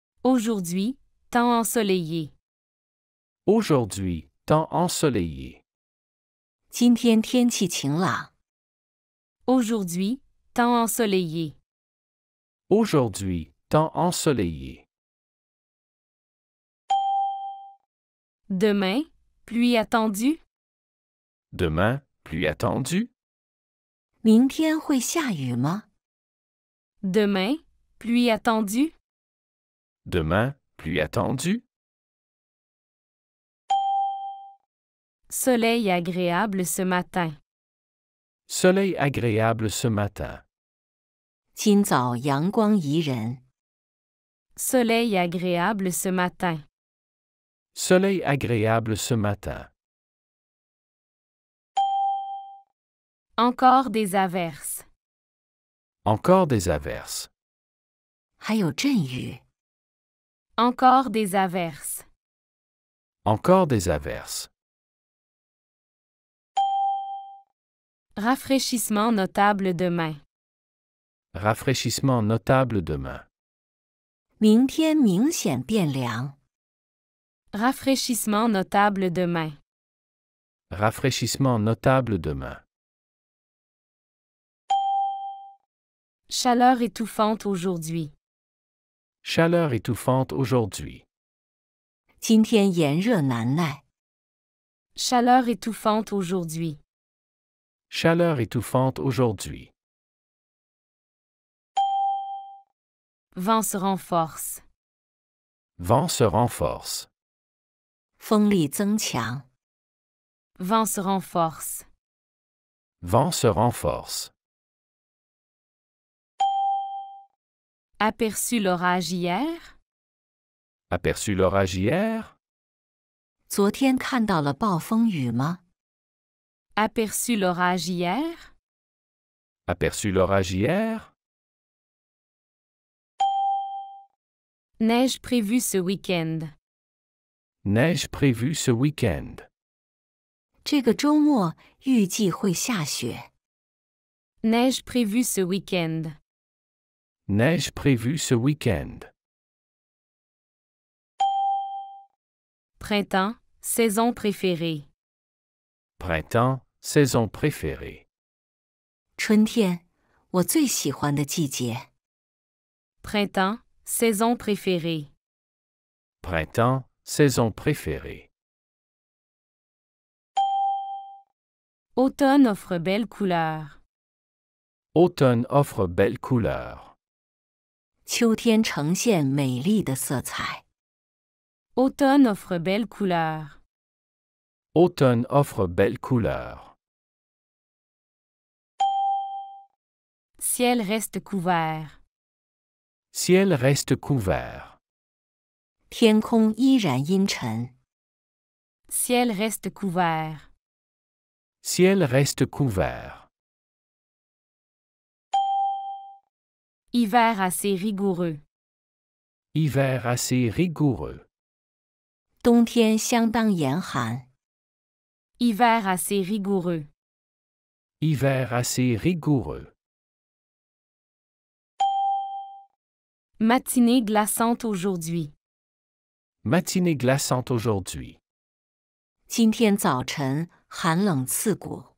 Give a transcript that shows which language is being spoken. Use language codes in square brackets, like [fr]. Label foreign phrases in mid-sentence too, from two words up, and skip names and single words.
[fr] Aujourd'hui, temps ensoleillé. Aujourd'hui, temps ensoleillé. [zh] 今天天气晴朗。 [fr] Aujourd'hui, temps ensoleillé. Aujourd'hui, temps ensoleillé. Demain, pluie attendue. Demain, pluie attendue. [zh] 明天会下雨吗？ [fr] Demain, pluie attendue. Demain, pluie attendue. Soleil agréable ce matin. Soleil agréable ce matin. [zh] 今早阳光宜人。 [fr] Soleil agréable ce matin. Soleil agréable ce matin. Encore des averses. Encore des averses. [zh] 还有阵雨。 [fr] Encore des averses. Encore des averses. Rafraîchissement notable demain. Rafraîchissement notable demain. [zh] 明天明显变凉。 [fr] Rafraîchissement notable demain. Rafraîchissement notable demain. Chaleur étouffante aujourd'hui. Chaleur étouffante aujourd'hui. [zh] 今天炎热难耐。 [fr] Chaleur étouffante aujourd'hui. Chaleur étouffante aujourd'hui. Vent se renforce. Vent se renforce. [zh] 风力增强。 [fr] Vent se renforce. Vent se renforce. Aperçu l'orage hier. Aperçu l'orage hier? [zh] 昨天看到了暴风雨吗？ [fr] Aperçu l'orage hier. Aperçu l'orage hier? Neige prévue ce week-end. Neige prévue ce week-end. [zh] 这个周末预计会下雪。 [fr] Neige prévue ce week-end. Neige prévue ce week-end. Printemps, saison préférée. Printemps, saison préférée. [zh] 春天，我最喜欢的季节。 [fr] Printemps, saison préférée. Printemps, saison préférée. Automne offre belles couleurs. Automne offre belles couleurs. [zh] 秋天呈现美丽的色彩。 [fr] Automne offre belles couleurs. Automne offre belles couleurs. Ciel reste couvert. Ciel reste couvert. [zh] 天空依然阴沉。 [fr] Ciel reste couvert. Ciel reste couvert. Hiver assez rigoureux. Hiver assez rigoureux. [zh] 冬天相当严寒。 [fr] Hiver assez rigoureux. Hiver assez rigoureux. Matinée glaçante aujourd'hui. Matinée glaçante aujourd'hui. [zh] 今天早晨寒冷刺骨。